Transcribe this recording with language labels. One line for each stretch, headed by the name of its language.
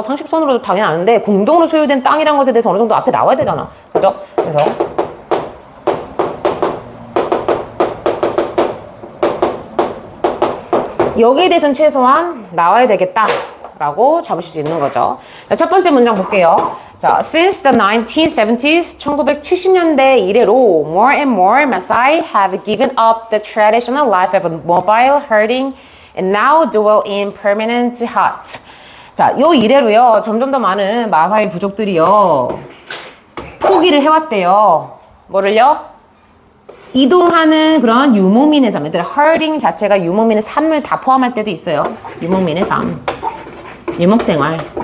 Korean: 상식선으로도 당연히 아는데 공동으로 소유된 땅이란 것에 대해서 어느 정도 앞에 나와야 되잖아. 그죠? 그래서 여기에 대해서는 최소한 나와야 되겠다라고 잡으실 수 있는 거죠. 자, 첫 번째 문장 볼게요.
English: 자, since the 1970s,
Korean: 1970년대 이래로
English: more and more Maasai have given up the traditional life of mobile herding and now dwell in permanent huts.
Korean: 자, 요 이래로요. 점점 더 많은 마사이 부족들이요. 포기를 해왔대요. 뭐를요? 이동하는 그런 유목민의 삶. 얘들아, herding 자체가 유목민의 삶을 다 포함할 때도 있어요. 유목민의 삶. 유목생활.